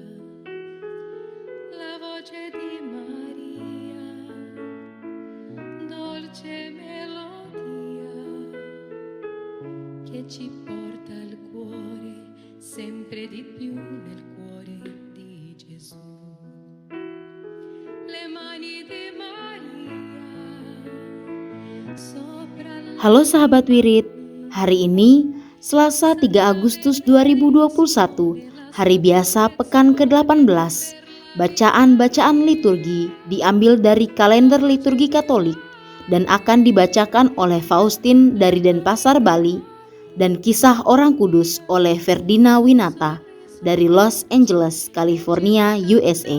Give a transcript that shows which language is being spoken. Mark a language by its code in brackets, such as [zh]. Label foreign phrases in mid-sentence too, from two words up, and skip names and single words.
[it] La voce di Maria, dolce melodia, che ci porta al cuore sempre di più nel cuore di Gesù. Le mani di Maria sopra la... [id] Halo sahabat Wirid, hari ini Selasa 3 Agustus 2021, hari biasa pekan ke-18. Bacaan-bacaan liturgi diambil dari kalender liturgi Katolik dan akan dibacakan oleh Faustin dari Denpasar, Bali, dan Kisah Orang Kudus oleh Ferdina Winata dari Los Angeles, California, USA.